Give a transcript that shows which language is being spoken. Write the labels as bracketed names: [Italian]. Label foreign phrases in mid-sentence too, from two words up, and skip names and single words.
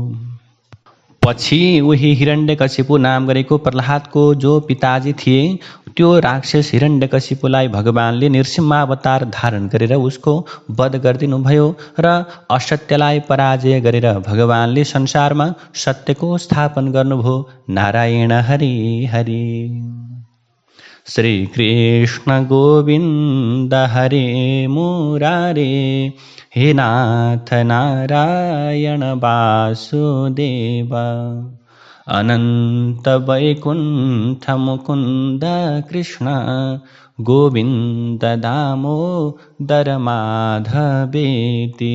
[Nepali] पछि उही हिरण्यकशिपु नाम गरेको प्रह्लादको जो पिताजी थिए, त्यो राक्षस हिरण्यकशिपुलाई भगवानले नृसिंहावतार धारण गरेर उसको वध गरिदिनु भयो र असत्यलाई पराजय गरेर भगवानले संसारमा सत्यको स्थापन गर्नुभयो। नारायण हरि हरि। [Sanskrit] श्री कृष्ण गोविन्द हरे मुरारे, हे नाथ नारायण वासुदेव। अनंत वैकुंठ मुकुंद कृष्ण, गोविंद दामोदर माधवेति।